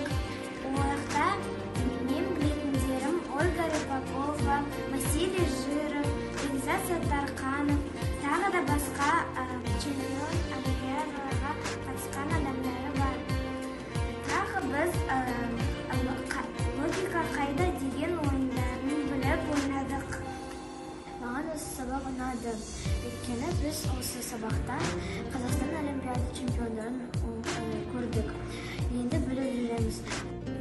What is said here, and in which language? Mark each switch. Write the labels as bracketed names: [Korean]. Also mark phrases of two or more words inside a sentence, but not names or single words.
[Uzbek] U yoqda mening bilimlarim Olga Rybakova, Vasiliy Жиров, Bekzat Sattarxanov, tag'da boshqa chempion olimpiadalarga qatnashgan odamlar bor. Tag'i biz logika qayda degan o'yinlarni bilib o'ynadik. [Kazakh] Mаған осы сабақ ұнады. Өйткені біз осы сабақта Қазақстан Олимпиада чемпиондарын көрдік. Енді біліп жүреміз.